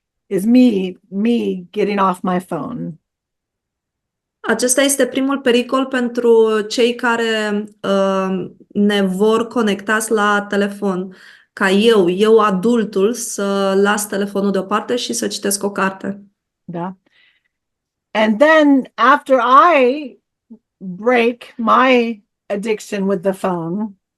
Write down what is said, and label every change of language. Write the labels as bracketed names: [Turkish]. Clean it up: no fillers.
[English] Is me getting off my phone. [Romanian] acesta este primul pericol pentru cei care ne vor conectați la telefon. Ca eu adultul, să las telefonul deoparte și să citesc o carte. Da. [English] And then after I break my addiction with the phone,